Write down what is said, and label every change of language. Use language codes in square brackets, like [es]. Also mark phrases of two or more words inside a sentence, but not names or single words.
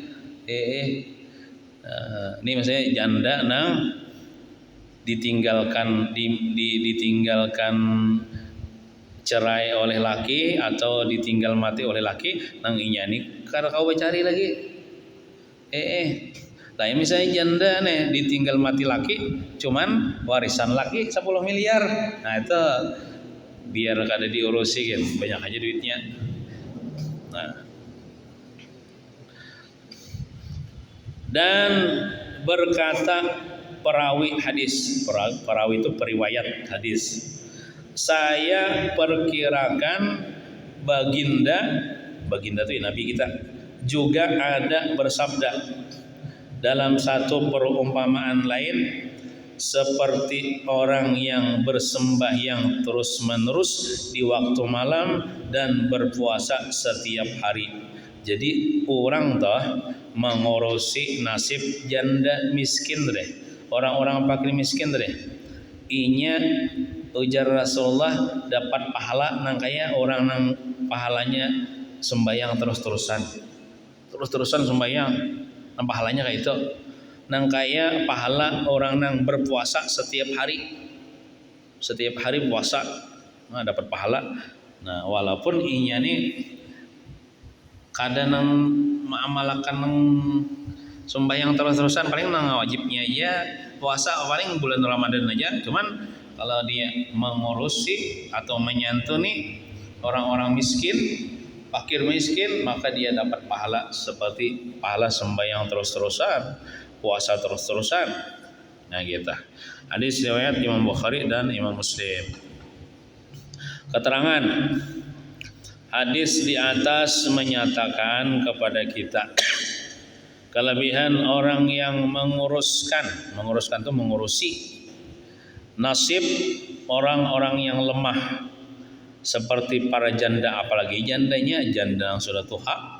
[bjn] Ini misalnya janda nang ditinggalkan ditinggalkan cerai oleh laki atau ditinggal mati oleh laki, nang inya nih kada kau cari lagi. [id] Lah misalnya janda nih ditinggal mati laki, cuman warisan laki 10 miliar. [bjn] Nah itu biar kada diurusi kan, banyak aja duitnya. Nah. [id] Dan berkata perawi hadis, perawi itu periwayat hadis, saya perkirakan baginda itu Nabi kita juga ada bersabda dalam satu perumpamaan lain, seperti orang yang bersembahyang terus menerus di waktu malam dan berpuasa setiap hari. Jadi orang toh mengurusi nasib janda miskin deh, orang-orang fakir miskin deh. [bjn] Inya ujar Rasulullah dapat pahala nang kaya orang nang pahalanya sembahyang terus-terusan sembahyang, nang pahalanya kayak itu. Nang kaya pahala orang nang berpuasa setiap hari puasa, nah dapat pahala. [id] Nah walaupun inya nih kada nang mengamalkan nang sembahyang terus-terusan, paling nang wajibnya aja puasa paling bulan Ramadan aja, cuman kalau dia mengurusi atau menyantuni orang-orang miskin, fakir miskin, maka dia dapat pahala seperti pahala sembahyang terus-terusan, puasa terus-terusan. Nah gitu. Hadis riwayat Imam Bukhari dan Imam Muslim. Keterangan hadis di atas menyatakan kepada kita kelebihan orang yang menguruskan itu mengurusi nasib orang-orang yang lemah seperti para janda, apalagi jandanya janda yang sudah tua,